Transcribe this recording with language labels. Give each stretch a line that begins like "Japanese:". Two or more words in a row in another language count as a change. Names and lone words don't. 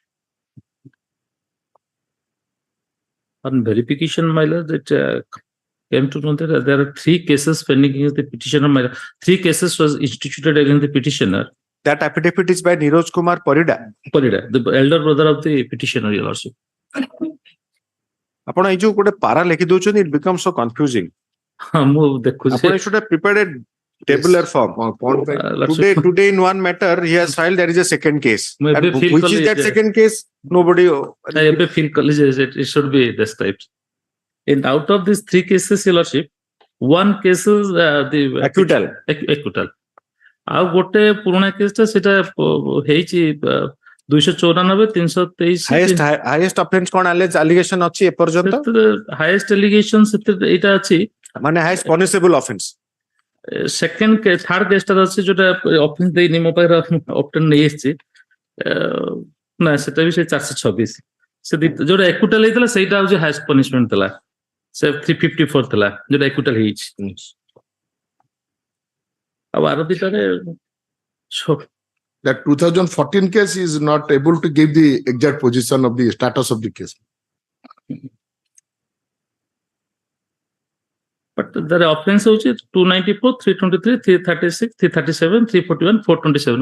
English: on verification, my lord, that came to know that there are 3 cases pending against the petitioner. My lord. 3 cases was instituted against the petitioner. That affidavit is by Niroj Kumar Parida. Parida, the elder brother of the petitioner, Your Lordship.
Odia: ଆପଣ ଏଇ ଯୋଉ ଗୋଟେ ପାରା ଲେଖି ଦଉଛନ୍ତି,
English: it becomes so confusing.
Odia: ମୁଁ ଦେଖୁଛି
English: ଆପଣ should have prepared a tabular form. Today in one matter he has filed, there is a second case. And which is that second case? Nobody. I feel college it should be described. And out of these 3 cases, Your Lordship, one case is the acquittal. Acquittal.
Odia: ଆଉ ଗୋଟେ ପୁରୁଣା କେସ୍ ଟା ସେଟା ହେଇଛି 294 323
English: highest offense
Odia: କଣ allegation ଅଛି ଏ ପର୍ଯ୍ୟନ୍ତ?
English: highest allegation
Odia: ସେଥିରେ ଏଇଟା ଅଛି, ମାନେ
English: highest punishable offense. Second case, third case
Odia: ଟା ଅଛି ଯୋଉଟା offense ଦେଇନି, ମୋ ପାଖରେ obtain ନେଇ ଆସିଛି, ନା ସେଟା ବି ସେ 426 ସେ ଯୋଉଟା acquittal ହେଇଥିଲା ସେଇଟା ହଉଛି
English: highest punishment
Odia: ଥିଲା, ସେ 354 ଥିଲା ଯୋଉଟା acquittal ହେଇଛି। ଆଉ ଆରବିଟାରେ
English: That 2014 case is not able to give the exact position of the status of the case. But the offense is 294, 323, 336, 337, 341, 427.